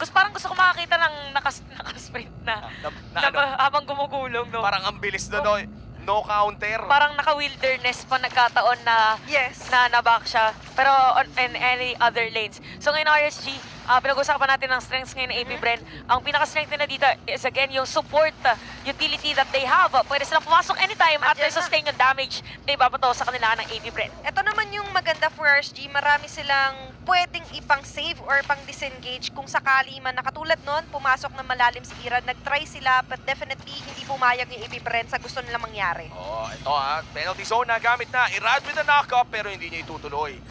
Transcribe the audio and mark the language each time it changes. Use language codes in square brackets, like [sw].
[tl] Parang gusto ko makakita ng nakasprint na ano? habang gumugulong, no? Parang ang bilis na no counter. Parang naka-wilderness pa nagkataon na [en] Yes. na back siya. Pero in any other lanes. [tl] So ngayon RSG, pinag-usapan natin ang strengths ngayon ng AP Bren. Ang pinaka-strength nila dito is again yung support utility [en] that they have. [tl] Pwede silang pumasok anytime at Andiyan na. sustain yung damage na ibabato sa kanila ng AP Bren. Ito naman yung maganda for RSG, marami silang pwedeng ipang-save or pang-disengage kung sakali man. Nakatulad nun, pumasok na malalim si Irad, nag-try sila but definitely hindi pumayag yung AP Bren sa gusto nilang mangyari. Ito penalty zone na gamit na. Irad with the knock-up pero hindi niya itutuloy.